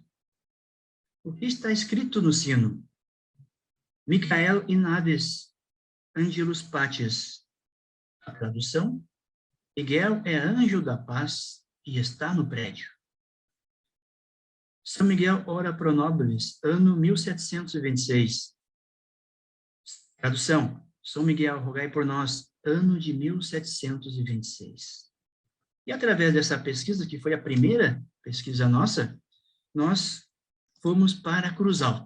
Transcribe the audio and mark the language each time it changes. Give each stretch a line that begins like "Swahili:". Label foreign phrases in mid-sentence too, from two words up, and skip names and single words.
Portuguese: O que está escrito no sino?
Latin: Michael in Hades, Angelus Pacis.
Portuguese: A tradução: Miguel é anjo da paz e está no prédio. São Miguel
Latin: ora pro nobis,
Portuguese: ano 1726. Tradução: São Miguel, rogai por nós, ano de 1726. E através dessa pesquisa, que foi a primeira pesquisa nossa, nós fomos para Cruz Alta.